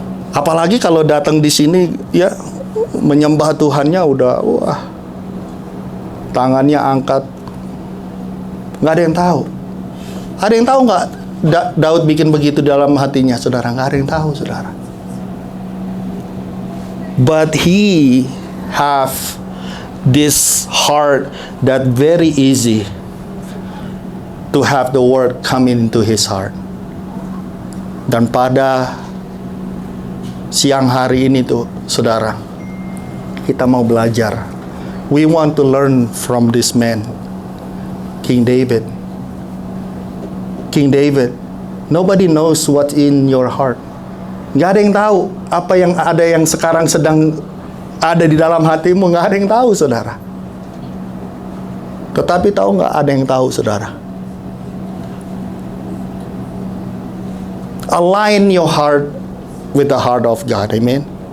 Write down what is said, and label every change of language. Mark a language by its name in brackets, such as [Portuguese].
[Indonesian] Apalagi kalau datang di sini, ya, menyembah Tuhannya udah, wah, tangannya angkat, nggak ada yang tahu. Ada yang tahu nggak Daud bikin begitu dalam hatinya, saudara? Nggak ada yang tahu, saudara. [English] But he have this heart that very easy to have the word coming into his heart. [Indonesian] Dan pada siang hari ini tuh, saudara, kita mau belajar. [English] We want to learn from this man, King David. King David, nobody knows what's in your heart. [Indonesian] Nggak ada yang tahu apa yang ada yang sekarang sedang ada di dalam hatimu. Nggak ada yang tahu, saudara. Tetapi tahu nggak, ada yang tahu, saudara. [English] Align your heart with the heart of God. Amen.